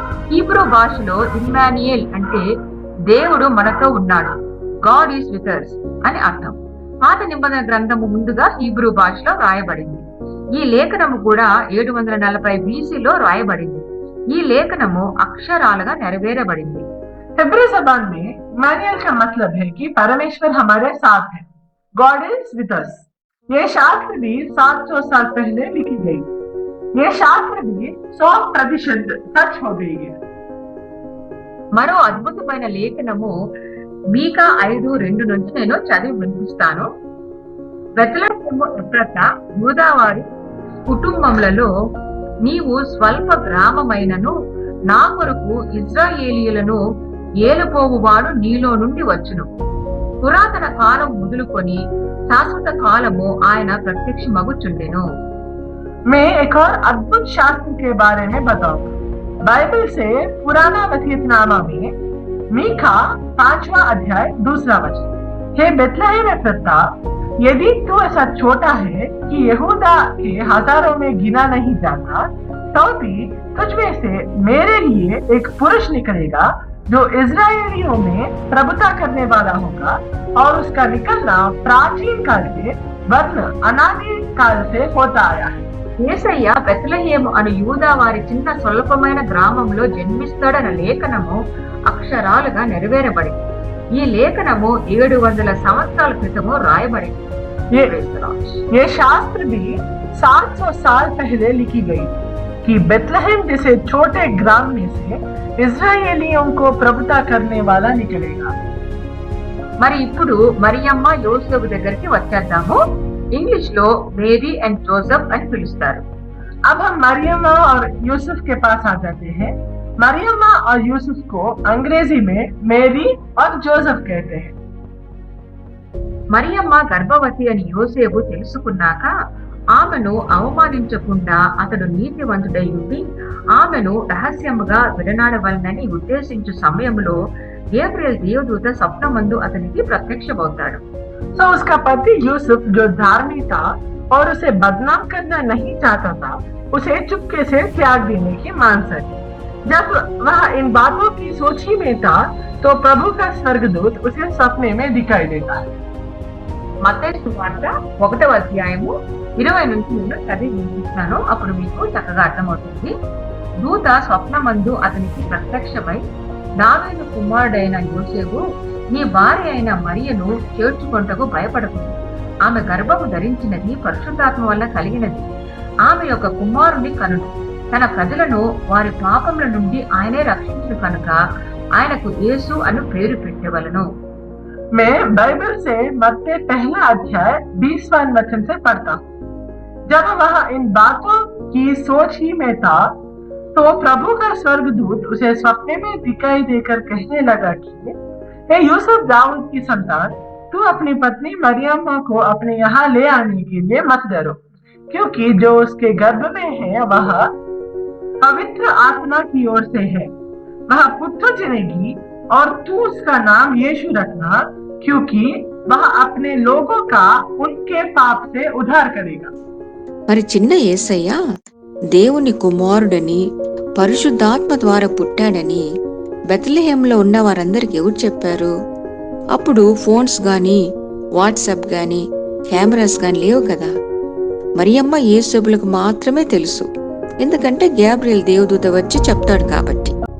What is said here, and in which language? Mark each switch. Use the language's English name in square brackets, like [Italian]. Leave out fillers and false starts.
[Telugu] Hebrew భాషలో Emmanuel అంటే దేవుడు మనతో ఉన్నాడు, [English] God is with us [Telugu] అని అర్థం. పాత నిబంధన గ్రంథము ముందుగా హీబ్రూ భాషలో రాయబడింది. ఈ లేఖనము కూడా 740 BCలో రాయబడింది. ఈ లేఖనము అక్షరాలుగా నెరవేరబడింది. [Hindi] हिब्रू जबान में इमानुएल का मतलब है कि परमेश्वर हमारे साथ है। [English] God is with us. [Hindi] ये शास्त्र भी 700 साल पहले लिखी गई। ये शास्त्र भी 100% सच हो गई है। [Telugu] మరో అద్భుతమైన లేఖనము మీకా 5:2 నుంచి నేను చదివి వినిపిస్తాను. బెత్లెహేము ఎఫ్రాతా యూదావారి కుటుంబములలో నీవు స్వల్ప గ్రామమైనను నా కొరకు ఇశ్రాయేలీయులను ఏలుపోవువాడు నీలో నుండి వచ్చును. పురాతన కాలం మొదలుకొని శాశ్వత కాలము ఆయన ప్రత్యక్షమగుచుండెను. [Hindi] मैं एक और अद्भुत शास्त्र के बारे में बताऊंगा। बाइबल से पुराना वसीयतनामा में मीका 5वां अध्याय 2 वचन। हे बेथलेहम एफ्राता, यदि तू ऐसा छोटा है कि यहूदा के हजारों में गिना नहीं जाता, तो भी तुझ में से मेरे लिए एक पुरुष निकलेगा जो इजरायलियों में प्रभुता करने वाला होगा, और उसका निकलना प्राचीन काल से वर्ण अनादि काल से होता आया है। [Telugu] యేసయ్య బెత్లెహేము అను యూదా వారి చిన్న స్వల్పమైన గ్రామంలో జన్మిస్తాడన్న లేఖనము అక్షరాలుగా నెరవేరబడింది. ఈ లేఖనము 700 సంవత్సరాల క్రితము రాయబడింది. [Hindi] ये शास्त्र भी 700 साल पहले लिखी गई कि बेथलेहम जैसे छोटे ग्राम में से इजरायलियों को प्रभुता करने वाला निकलेगा। [Telugu] మరి ఇప్పుడు మరియమ్మ యోసేపు దగ్గరికి వచ్చేద్దాము. ఇంగ్లీష్ లో మేరీ అండ్ జోసెఫ్ అని పిలుస్తారు. [Hindi] अब हम मरियम्मा और यूसुफ के पास आ जाते हैं। मरियम्मा और यूसुफ को अंग्रेजी में मेरी और जोसेफ कहते हैं। [Telugu] మరియమ్మ గర్భవతి అని యోసేపు తెలుసుకున్నాక ఆమెను అవమానించకుండా అతడు నీతివంతుడై ఉండి ఆమెను రహస్యముగా విడనాడవలనని ఉద్దేశించు సమయంలో గేబ్రియల్ దేవదూత స్వప్నమందు అతనికి ప్రత్యక్షమవుతాడు. [Hindi] तो उसका पति यूसुफ जो धार्मिक था और उसे बदनाम करना नहीं चाहता था, उसे चुपके से त्याग देने की मानसा की। जब वह इन बातों की सोच ही में था, तो प्रभु का स्वर्गदूत उसे सपने में दिखाई देता है। [Telugu] మత్తయి సువార్త 1వ అధ్యాయము 20 నుంచి నేను చదివి వినిపిస్తాను. అప్పుడు మీకు చక్కగా అర్థమవుతుంది. దూత స్వప్నమందు అతనికి ప్రత్యక్షమై, దావీదు కుమారుడైన యోసేపు, నీ భార్య అయిన మరియను చేర్చుకొనుటకు భయపడకుము. ఆమె గర్భము ధరించినది పరిశుద్ధాత్మ వల్ల కలిగినది. ఆమె యొక్క కుమారుని కనును. తన ప్రజలను వారి పాపముల నుండి ఆయనే రక్షించును కనుక ఆయనకు యేసు అను పేరు పెట్టవలెను. [Hindi] मैं बाइबल से मत्ती 1 अध्याय 20वां वचन से पढ़ता हूँ। जब वह इन बातों की सोच ही में था, तो प्रभु का स्वर्गदूत उसे सपने में दिखाई देकर कहने लगा कि हे यूसुफ, दाऊद की संतान, तू अपनी पत्नी मरियम्मा को अपने यहाँ ले आने के लिए मत डरो, क्योंकि जो उसके गर्भ में है वह पवित्र आत्मा की ओर से है। वह पुत्र जनेगी और तू उसका नाम यीशु रखना, क्योंकि वह अपने लोगों का उनके पाप से उद्धार करेगा। [Telugu] మరి చిన్న యేసయ్య దేవుని కుమారుడని పరిశుద్ధాత్మ ద్వారా పుట్టాడని బెత్లెహేంలో ఉన్న వారందరికి ఎవరు చెప్పారు? అప్పుడు ఫోన్స్ గాని వాట్సాప్ గాని కెమెరాస్ గాని లేవు కదా. మరియమ్మ యేసుప్రభులకు మాత్రమే తెలుసు, ఎందుకంటే గ్యాబ్రియల్ దేవదూత వచ్చి చెప్తాడు కాబట్టి.